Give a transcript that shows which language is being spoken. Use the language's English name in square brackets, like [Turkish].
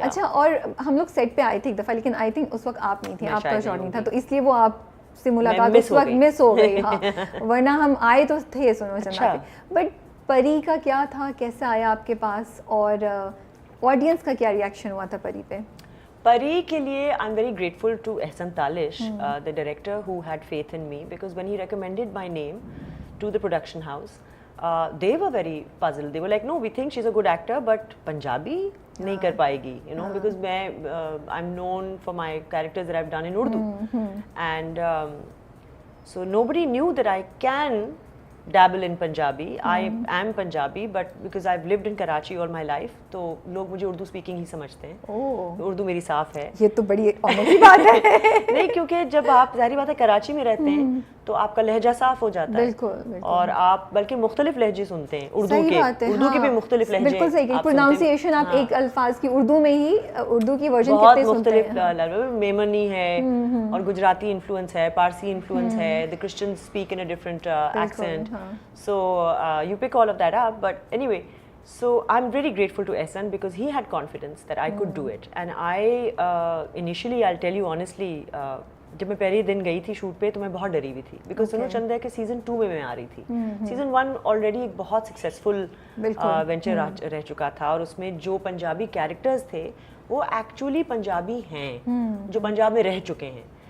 [Urdu] اچھا, اور ہم لوگ سیٹ پہ آئے تھے ایک دفعہ, لیکن [English] I think [Urdu] اس وقت آپ نہیں تھے, آپ کا شاٹ نہیں تھا, تو اس لیے وہ آپ سے ملاقات اس وقت مس ہو گئی. ہاں, ورنہ ہم آئے تو تھے سنو چندا پہ. بٹ پری کا کیا تھا, کیسا آیا آپ کے پاس, اور آڈینس کا کیا ریئیکشن ہوا تھا پری پہ؟ پری کے لیے [English] I am very grateful to Ahsan Talish, the director who had faith in me, because when he recommended my name to the production house, they were very puzzled. They were like, no, we think she's a good actor, but Punjabi [Urdu] نہیں کر پائے گی, [English] because I'm known for my characters that I've done in Urdu, and so nobody knew that I can dabble in Punjabi. I am Punjabi, but because I've lived in Karachi all my life, [Urdu] تو لوگ مجھے Urdu speaking ہی سمجھتے ہیں. اردو میری صاف ہے. یہ تو بڑی آنر کی بات ہے. نہیں, کیونکہ جب آپ ظاہری بات ہے کراچی میں رہتے ہیں تو آپ کا لہجہ صاف ہو جاتا ہے. بالکل. اور آپ بلکہ مختلف لہجے سنتے ہیں اردو کے بھی مختلف لہجے. بالکل صحیح, پروناؤنسیشن آپ ایک الفاظ کی اردو میں ہی اردو کی ورژن بہت مختلف, میمنی ہے, اور گجراتی انفلوئنس ہے, پارسی انفلوئنس ہے, [English] the Christians speak in a different accent. So you pick all of that up, but anyway, so I'm really grateful to Ehsan because he had confidence that I could do it. And I initially, I'll tell you honestly, [Urdu] جب میں پہلے دن گئی تھی shoot پہ تو میں بہت ڈری ہوئی تھی, بیکاز سنو چندا کے سیزن 2 میں آ رہی تھی. سیزن 1 آلریڈی ایک بہت سکسیزفل وینچر رہ چکا تھا, اور اس میں جو پنجابی کیریکٹرز تھے وہ ایکچولی پنجابی ہیں جو پنجاب میں رہ چکے ہیں.